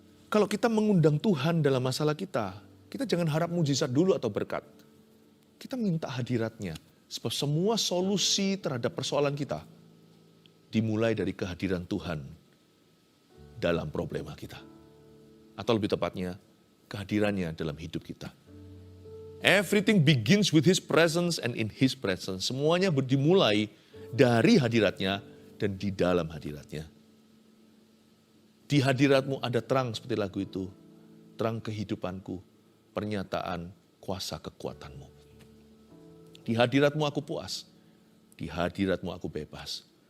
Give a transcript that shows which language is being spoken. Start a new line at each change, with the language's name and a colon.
Indonesian: Kalau kita mengundang Tuhan dalam masalah kita jangan harap mujizat dulu atau berkat. Kita minta hadiratnya. Sebab semua solusi terhadap persoalan kita dimulai dari kehadiran Tuhan dalam problema kita. Atau lebih tepatnya, kehadirannya dalam hidup kita.
English: Everything begins with His presence and in His presence.
Indonesian: Semuanya dimulai dari hadiratnya dan di dalam hadiratnya. Di hadiratmu ada terang seperti lagu itu. Terang kehidupanku, pernyataan kuasa kekuatanmu. Di hadiratmu aku puas. Di hadiratmu aku bebas.